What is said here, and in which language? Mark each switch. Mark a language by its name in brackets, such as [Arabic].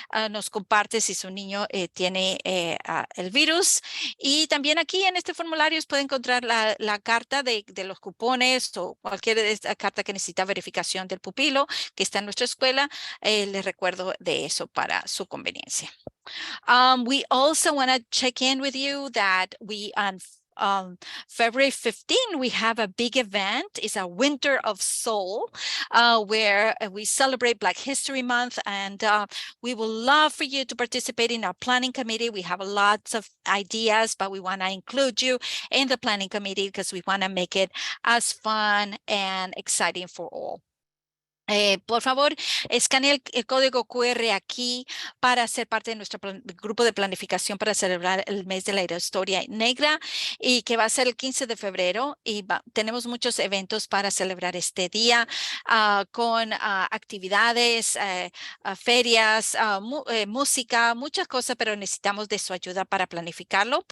[Spanish] nos comparte si su niño tiene el virus y también aquí en este formulario puede encontrar la carta de los cupones o cualquier carta que necesita verificación del pupilo que está en nuestra escuela. Les recuerdo de eso para su conveniencia. [English] We also want to check in with you that on February 15, we have a big event. It's a Winter of Soul, where we celebrate Black History Month, and we would love for you to participate in our planning committee. We have lots of ideas, but we want to include you in the planning committee because we want to make it as fun and exciting for all. [Spanish] Por favor, escanee el código QR aquí para ser parte de nuestro grupo de planificación para celebrar el mes de la historia negra y que va a ser el 15 de febrero y tenemos muchos eventos para celebrar este día con actividades, ferias, música, muchas cosas, pero necesitamos de su ayuda para planificarlo.